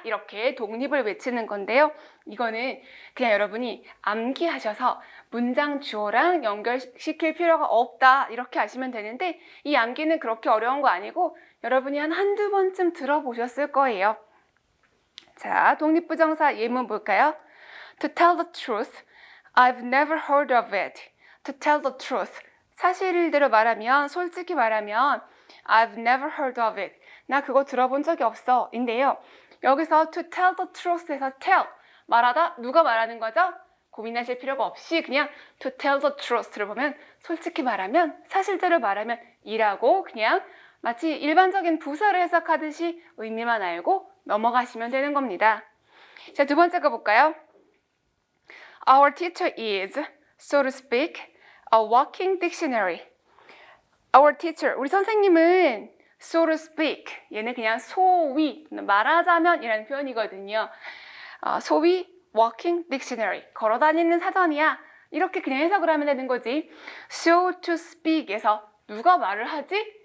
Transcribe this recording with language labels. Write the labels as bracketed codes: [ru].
[ko] 이렇게 독립을 외치는 건데요. 이거는 그냥 여러분이 암기하셔서 문장 주어랑 연결시킬 필요가 없다. 이렇게 아시면 되는데 이 암기는 그렇게 어려운 거 아니고 여러분이 한두 번쯤 들어보셨을 거예요. 자, 독립부정사 예문 볼까요? [en] To tell the truth, I've never heard of it. To tell the truth. [ko] 사실대로 말하면, 솔직히 말하면 [en] I've never heard of it. [ko] 나 그거 들어본 적이 없어. 인데요. 여기서 [en] to tell the truth [ko] 에서 tell, 말하다 누가 말하는 거죠? 고민하실 필요가 없이 그냥 [en] to tell the truth [ko] 를 보면 솔직히 말하면, 사실대로 말하면 이라고 그냥 마치 일반적인 부사를 해석하듯이 의미만 알고 넘어가시면 되는 겁니다. 자, 두 번째 거 볼까요? [en] Our teacher is, so to speak, a walking dictionary. [ko] Our teacher, 우리 선생님은 so to speak, 얘는 그냥 소위, 말하자면 이라는 표현이거든요. 소위 walking dictionary, 걸어다니는 사전이야. 이렇게 그냥 해석을 하면 되는 거지. so to speak에서 누가 말을 하지?